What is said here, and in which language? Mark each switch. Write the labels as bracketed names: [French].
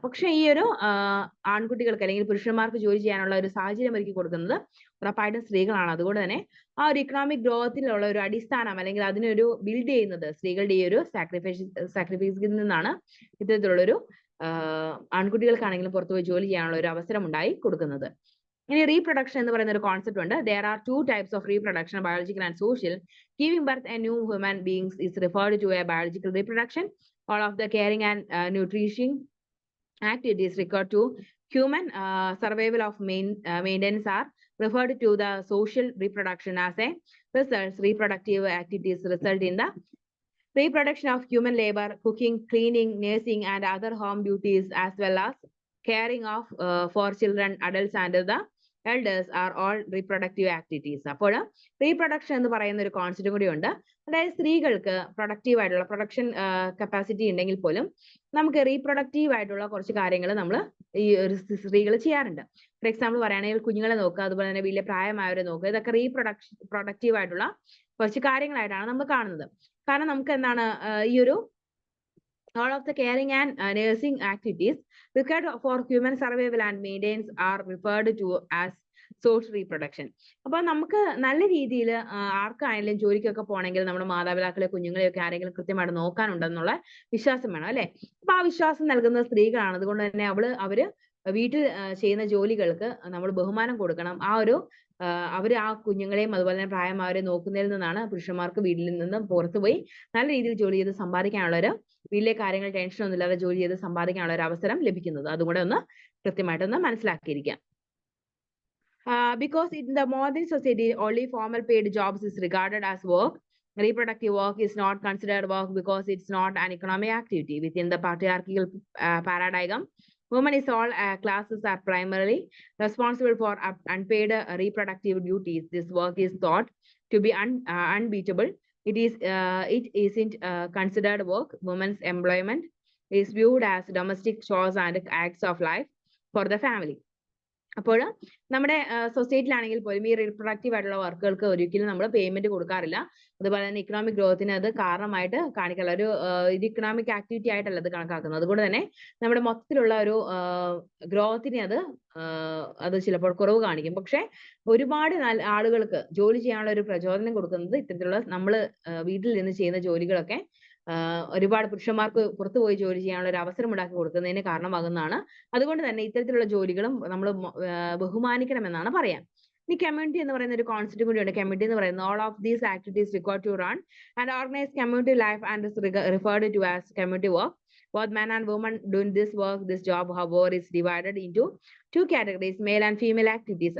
[Malayalam] പക്ഷെ ഈ ഒരു ആൺകുട്ടികൾക്ക് അല്ലെങ്കിൽ പുരുഷന്മാർക്ക് ജോലി ചെയ്യാനുള്ള ഒരു സാഹചര്യം ഒരുക്കി കൊടുക്കുന്നത് ഉറപ്പായിട്ടും സ്ത്രീകളാണ്. അതുകൊണ്ട് തന്നെ ആ ഒരു ഇക്കണോമിക് ഗ്രോത്തിലുള്ള ഒരു അടിസ്ഥാനം അല്ലെങ്കിൽ അതിനൊരു ബിൽഡ് ചെയ്യുന്നത് സ്ത്രീകളുടെ ഈ ഒരു സാക്രിഫൈസിൽ നിന്നാണ് ഇത്തരത്തിലുള്ളൊരു ആൺകുട്ടികൾക്കാണെങ്കിലും പുറത്തുപോയി ജോലി ചെയ്യാനുള്ള ഒരു അവസരം ഉണ്ടായി കൊടുക്കുന്നത്. ഇനി റീപ്രൊഡക്ഷൻ എന്ന് പറയുന്ന ഒരു കോൺസെപ്റ്റ് ഉണ്ട്. [English] There are two types of reproduction, biological and social. Giving birth a new human beings is referred to a biological reproduction. All of the caring and nutrition activities required to human survival of maintenance are referred to the social reproduction. As a result, reproductive activities result in the reproduction of human labor, cooking, cleaning, nursing, and other home duties, as well as caring of for children, adults, and the elders are all reproductive activities. [Malayalam] അപ്പോൾ reproduction എന്ന് പറയുന്ന ഒരു concept കൂടി ഉണ്ട്. അതായത് സ്ത്രീകൾക്ക് productive ആയിട്ടുള്ള production capacity ഉണ്ടെങ്കിൽ പോലും നമുക്ക് റീപ്രൊഡക്റ്റീവ് ആയിട്ടുള്ള കുറച്ച് കാര്യങ്ങൾ നമ്മൾ ഈ ഒരു സ്ത്രീകൾ ചെയ്യാറുണ്ട്. ഫോർ എക്സാമ്പിൾ പറയുകയാണെങ്കിൽ കുഞ്ഞുങ്ങളെ നോക്കുക, അതുപോലെ തന്നെ വലിയ പ്രായമായവരെ നോക്കുക. ഇതൊക്കെ പ്രൊഡക്റ്റീവ് ആയിട്ടുള്ള കുറച്ച് കാര്യങ്ങളായിട്ടാണ് നമ്മൾ കാണുന്നത്. കാരണം നമുക്ക് എന്താണ് ഈ ഒരു [English] all of the caring and nursing activities required for human survival and maintenance are referred to as social reproduction. [Malayalam] അപ്പൊ നമുക്ക് നല്ല രീതിയിൽ ആർക്കാണെങ്കിലും ജോലിക്കൊക്കെ പോകണമെങ്കിൽ നമ്മുടെ മാതാപിതാക്കളെ കുഞ്ഞുങ്ങളെയൊക്കെ ആരെങ്കിലും കൃത്യമായിട്ട് നോക്കാനുണ്ടെന്നുള്ള വിശ്വാസം വേണം അല്ലെ? അപ്പൊ ആ വിശ്വാസം നൽകുന്നത് സ്ത്രീകളാണ്. അതുകൊണ്ട് തന്നെ അവര് വീട്ടിൽ ചെയ്യുന്ന ജോലികൾക്ക് നമ്മൾ ബഹുമാനം കൊടുക്കണം. ആ ഒരു അവര് ആ കുഞ്ഞുങ്ങളെയും അതുപോലെ തന്നെ പ്രായമായവരെ നോക്കുന്നതിൽ നിന്നാണ് പുരുഷന്മാർക്ക് വീട്ടിൽ നിന്നും പുറത്തുപോയി നല്ല രീതിയിൽ ജോലി ചെയ്ത് സമ്പാദിക്കാനുള്ള ഒരു വീട്ടിലെ കാര്യങ്ങൾ ടെൻഷനൊന്നും ഇല്ലാതെ ജോലി ചെയ്ത് സമ്പാദിക്കാനുള്ള ഒരു അവസരം ലഭിക്കുന്നത്. അതുകൂടെ ഒന്ന് കൃത്യമായിട്ടൊന്ന് മനസ്സിലാക്കിയിരിക്കാം. [English] Because in the modern society only formal paid jobs is regarded as work. Reproductive work is not considered work because it's not an economic activity. Within the patriarchal paradigm, women in all classes are primarily responsible for unpaid reproductive duties. This work is thought to be unbeatable. It isn't considered work. Women's employment is viewed as domestic chores and acts of life for the family. [Malayalam] അപ്പോൾ നമ്മുടെ സൊസൈറ്റിയിലാണെങ്കിൽ പോലും ഈ reproductive ആയിട്ടുള്ള വർക്കുകൾക്ക് ഒരിക്കലും നമ്മൾ payment കൊടുക്കാറില്ല. അതുപോലെ തന്നെ ഇക്കണോമിക് ഗ്രോത്തിന് അത് കാരണമായിട്ട് കാണിക്കാനുള്ള ഒരു ഇക്കണോമിക് ആക്ടിവിറ്റി ആയിട്ടല്ല അത് കണക്കാക്കുന്നത്. അതുകൊണ്ട് തന്നെ നമ്മുടെ മൊത്തത്തിലുള്ള ഒരു ഗ്രോത്തിനെ അത് ചിലപ്പോൾ കുറവ് കാണിക്കും. പക്ഷെ ഒരുപാട് ആളുകൾക്ക് ജോലി ചെയ്യാനുള്ള ഒരു പ്രചോദനം കൊടുക്കുന്നത് ഇത്തരത്തിലുള്ള നമ്മൾ വീട്ടിൽ നിന്ന് ചെയ്യുന്ന ജോലികളൊക്കെ ഒരുപാട് പുരുഷന്മാർക്ക് പുറത്തുപോയി ജോലി ചെയ്യാനുള്ള ഒരു അവസരം ഉണ്ടാക്കി കൊടുക്കുന്നതിന് കാരണമാകുന്നതാണ്. അതുകൊണ്ട് തന്നെ ഇത്തരത്തിലുള്ള ജോലികളും നമ്മൾ ബഹുമാനിക്കണമെന്നാണ് പറയാം. ഇനി കമ്മ്യൂണിറ്റി എന്ന് പറയുന്ന ഒരു കോൺസെപ്റ്റ് കൂടിയുണ്ട്. കമ്മ്യൂണിറ്റി എന്ന് പറയുന്നത് [English] all of these activities required to run and organize community life and is referred to as community work. Both men and women doing this work, this job, however, is divided into two categories, male and female activities.